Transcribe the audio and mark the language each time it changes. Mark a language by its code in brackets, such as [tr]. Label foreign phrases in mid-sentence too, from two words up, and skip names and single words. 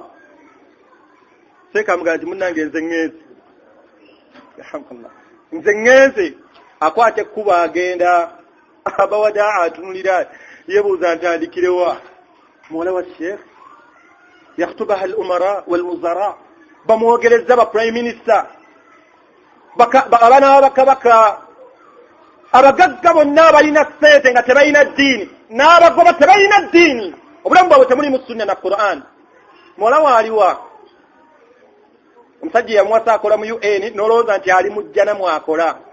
[lg] Seeka amugamba nti munnange nze ŋŋenze akwata ekkubo agenda. Abawada atunulira yebuuza ntandikirewa muwala wa Sheikh [ar] يخطبها الأمراء والوزراء [lg] bamwogereza ba [en] prime minister [lg] abaana b'abakabaka abagagga bonna abalina ssente nga tebalina ddiini n'abagoba tebalina ddiini obulamu bwabwe temuli mu sunna na Qur'an. Muwala waaliwa omusajja yamuwasa akola mu UN n'olowooza nti ali mujjana mwakola.